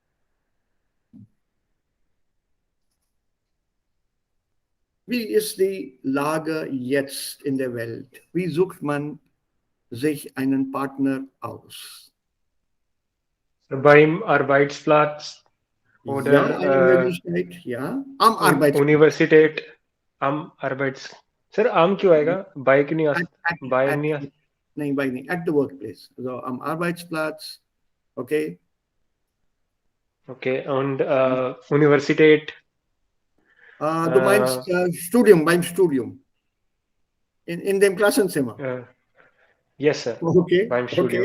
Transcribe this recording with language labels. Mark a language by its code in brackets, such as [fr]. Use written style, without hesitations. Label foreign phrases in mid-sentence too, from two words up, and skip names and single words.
[de] Wie ist die Lage jetzt in der Welt? Wie sucht man sich einen Partner aus? Beim Arbeitsplatz oder ja, eine Möglichkeit, ja. Am Arbeitsplatz. Universität, am Arbeits... [hi] Sir, am क्यों आएगा? By क्यों नहीं आ सकता? By नहीं आ सकता? नहीं, by नहीं. [en] At the workplace. [de] Also am Arbeitsplatz, okay. Okay, und Universität? Du meinst Studium, beim Studium. In dem Klassenzimmer. [en] Yes, sir. [de] Okay, Beim Studium.